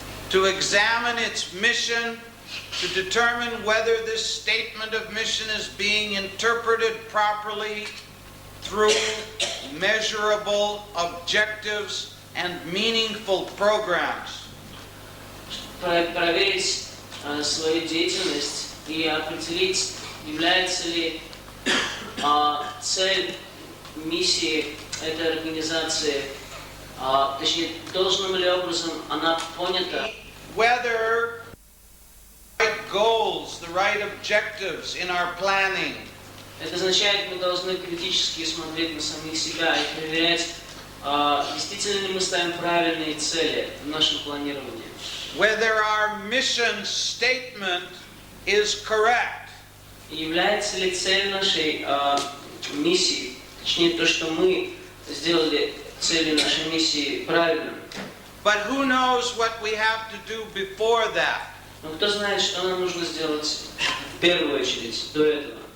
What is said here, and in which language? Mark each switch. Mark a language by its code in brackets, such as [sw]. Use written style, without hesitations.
[en] To examine its mission, to determine whether this statement of mission is being interpreted properly through measurable objectives and meaningful programs. [ru] Проверить свою деятельность и определить, является ли цель миссии этой организации, точнее, должным ли образом она понята. [en] Whether the right goals, the right objectives in our planning. [ru] Это означает, мы должны критически смотреть на самих себя и проверять, действительно ли мы ставим правильные цели в нашем планировании. [en] Whether our mission statement is correct. [ru] Является ли цель нашей миссии, точнее то, что мы сделали целью нашей миссии правильно. [en] But who knows what we have to do before that? [ru] Но кто знает, что нам нужно сделать в первую очередь, до этого?